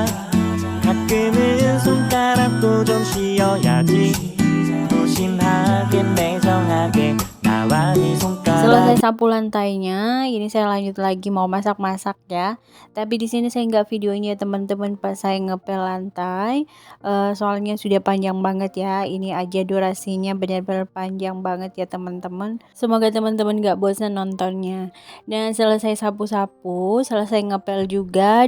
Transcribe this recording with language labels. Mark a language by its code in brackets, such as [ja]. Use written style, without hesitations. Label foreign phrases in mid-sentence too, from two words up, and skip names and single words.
[ko] 가끔은 손가락도 좀 쉬어야지. 무심하게 매정하게 나와 네 손가락. [id] Selesai sapu lantainya, ini saya lanjut lagi mau masak-masak ya. Tapi di sini saya nggak videonya teman-teman pas saya ngepel lantai, soalnya sudah panjang banget ya. Ini aja durasinya benar-benar panjang banget ya teman-teman. Semoga teman-teman nggak bosan nontonnya. Dan selesai sapu-sapu, selesai ngepel juga.